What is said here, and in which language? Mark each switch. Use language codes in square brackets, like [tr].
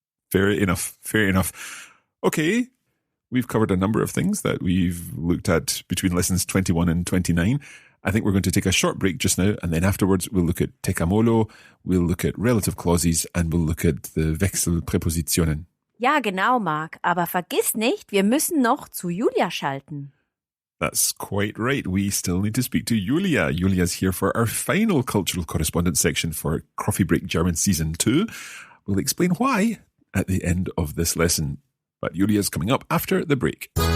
[en] Fair enough. Okay. We've covered a number of things that we've looked at between lessons 21 and 29. I think we're going to take a short break just now, and then afterwards we'll look at Tekamolo, we'll look at relative clauses, and we'll look at the Wechselprepositionen. [de] Ja, genau, Marc. Aber vergiss nicht, wir müssen noch zu Julia schalten. [en] That's quite right. We still need to speak to Julia. Julia's here for our final cultural correspondence section for Coffee Break German Season 2. We'll explain why at the end of this lesson. But Julia's coming up after the break.